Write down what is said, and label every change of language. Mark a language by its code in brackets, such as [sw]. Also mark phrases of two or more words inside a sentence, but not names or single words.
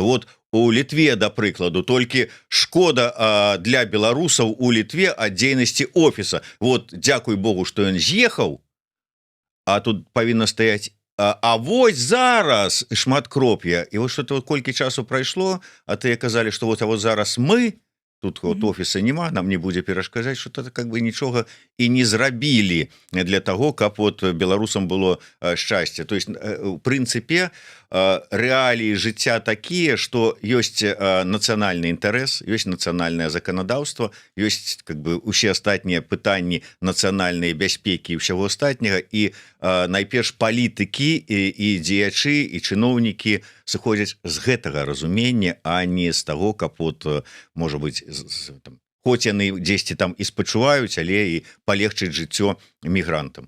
[be] Вот у Літве, да прыкладу, толькі шкода для беларусаў у Літве ад дзейнасці офіса. Вот дзякуй Богу, што ён з'ехаў, а тут павінна стаяць а вось зараз шматкроп'я. І вот што-то колькі часу прайшло, а тыя казалі, што вот зараз мы тут вот офіса няма, нам не будзе перашкаджаць, што [ru] это как бы [be] нічога і не зрабілі для таго, каб вот беларусам было шчасце. [ru] То есть [be] у прынцыпе рэаліі жыцця такія, што ёсць нацыянальны інтарэс, ёсць нацыянальнае заканадаўства, ёсць [ru] как бы [be] усе астатнія пытанні нацыянальнай бяспекі і ўсяго астатняга, і найперш палітыкі і дзеячы і чыноўнікі сыходзяць з гэтага разумення, а не з таго, каб вот, можа быць, хоць яны дзесьці там і спачуваюць, але і палегчыць жыццё мігрантам.